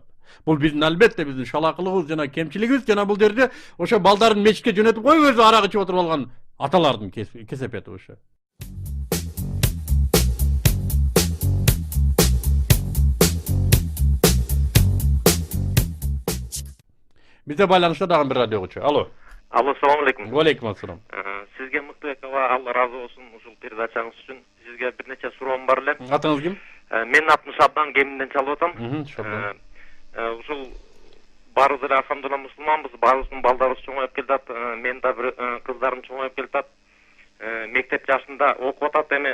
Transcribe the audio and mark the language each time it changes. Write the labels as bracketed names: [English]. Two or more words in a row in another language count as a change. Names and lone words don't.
[Kyrgyz] Бул биздин албетте биздин шалакылыгыбыз жана кемчилигибиз, жана бул жерде ошо балдарын мечитке жөнөтүп коюп өзү арак ичип отуруп алган аталардын кесепети ошо. Бизде байланышта дагы бир радио угуучу. Алло. Алло, [Arabic] السلام عليكم. عليكم السلام. [Kyrgyz] Сизге Мыктыбек ага, Алла разы болсун ушул передачаңыз үчүн. Сизге бир нече суроом бар эле. Атыңыз ким? Менин атым Шабдан, Кеминден чалып атам. Ушул баарыбыз эле алхамдулилла мусулманбыз, баарыбыздын балдарыбыз чоңоюп келатат. Менин да бир кыздарым чоңоюп келатат. Мектеп жашында окуп атат эми.